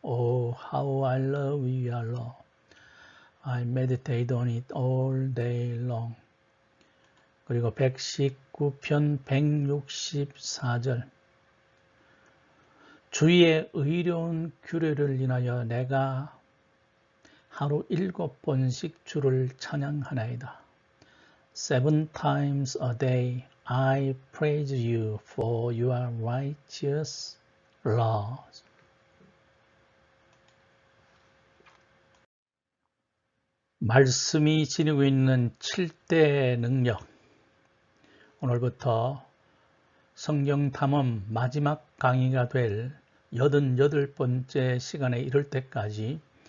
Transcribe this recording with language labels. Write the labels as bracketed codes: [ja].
[en] Oh, how I love your law. I meditate on it all day long. [ko] 그리고 119편 164절 주의 의로운 규례를 인하여 내가 하루 7번씩 주를 찬양하나이다. [en] 7 times a day I praise you for your righteous laws. [ko] 말씀이 지니고 있는 7대 능력. 오늘부터 성경 탐험 마지막 강의가 될 88번째 시간에 이를 때까지